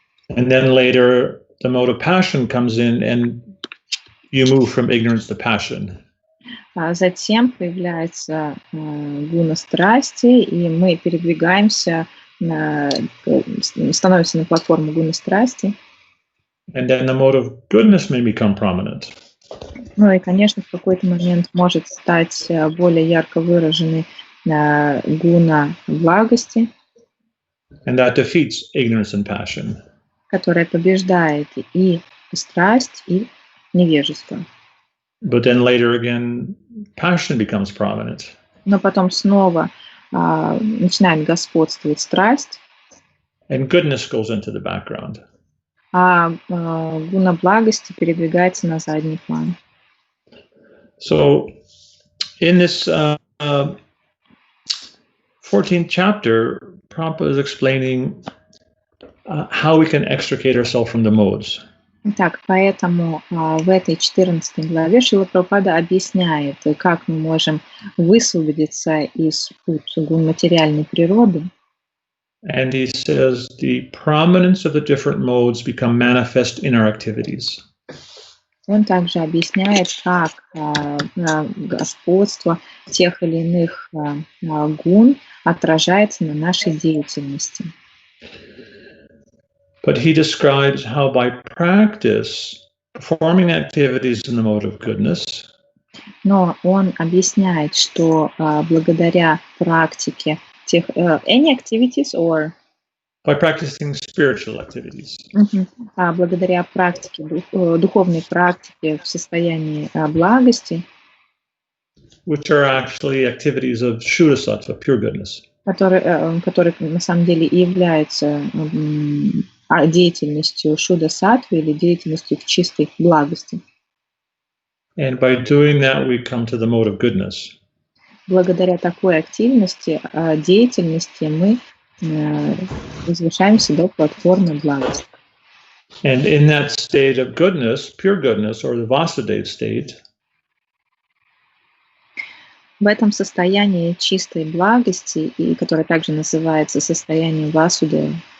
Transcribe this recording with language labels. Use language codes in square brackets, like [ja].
[en] And then later the mode of passion comes in and you move from ignorance to passion. [ru] Затем появляется гуна страсти, и мы передвигаемся, становимся на платформу гуна страсти. [en] And then the mode of goodness may become prominent. [ru] Ну и, конечно, в какой-то момент может стать более ярко выраженной гуна благости, [en] and that defeats ignorance and passion. [ru] Которая побеждает и страсть, и невежество. [en] But then later again, passion becomes prominent. [ru] Но потом снова начинает господствовать страсть, [en] And goodness goes into the background. [ru] а гуна благости передвигается на задний план. [en] So in this 14th chapter, Prabhupada is explaining how we can extricate ourselves from the modes. [ru] Итак, поэтому в этой 14 главе Шрила Прабхупада объясняет, как мы можем высвободиться из гун материальной природы. [en] And he says the prominence of the different modes become manifest in our activities. [ru] Он также объясняет, как господство тех или иных гун отражается на нашей деятельности. [en] But he describes how by practice, performing activities in the mode of goodness, [ru] но он объясняет, что благодаря практике тех [en] any activities or by practicing spiritual activities, [ru] благодаря практике духовной практике в состоянии благости, [en] which are actually activities of Shuddha Sattva, pure goodness, [ru] которые на самом деле и являются деятельностью Шудда Саттвы или деятельностью в чистой благости. [en] And by doing that, we come to the mode of goodness. [ru] Благодаря такой активности, деятельности мы возвышаемся до платформы благости. [en] And in that state of goodness, pure goodness, or the Vasudeva state, [ru] в этом состоянии чистой благости, и которое также называется состоянием Васудева,